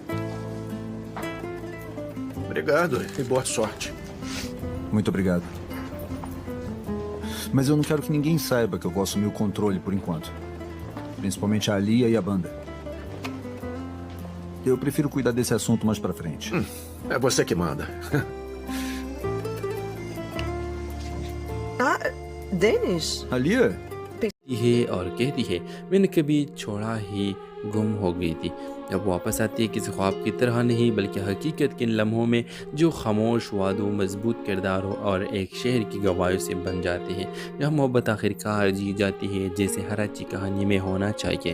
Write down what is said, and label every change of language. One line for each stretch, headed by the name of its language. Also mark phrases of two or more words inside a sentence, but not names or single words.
Portuguese: Obrigado e boa sorte. Muito obrigado. Mas eu não quero que ninguém saiba que eu vou assumir o controle por enquanto. Principalmente a Alia e a banda. Eu prefiro cuidar desse assunto mais pra frente. É você que manda. डेनिश Alia?
Hindi: है और कहती है मैंने कभी छोड़ा ही गुम हो गई थी। अब वापस आती है किसी ख्वाब की तरह नहीं बल्कि हकीकत के इन लम्हों में जो खामोश वादों मजबूत किरदारों और एक शहर की गवाहियों से बन जाते हैं जहाँ मोहब्बत आखिरकार जी जाती है जैसे हर अच्छी कहानी में होना चाहिए।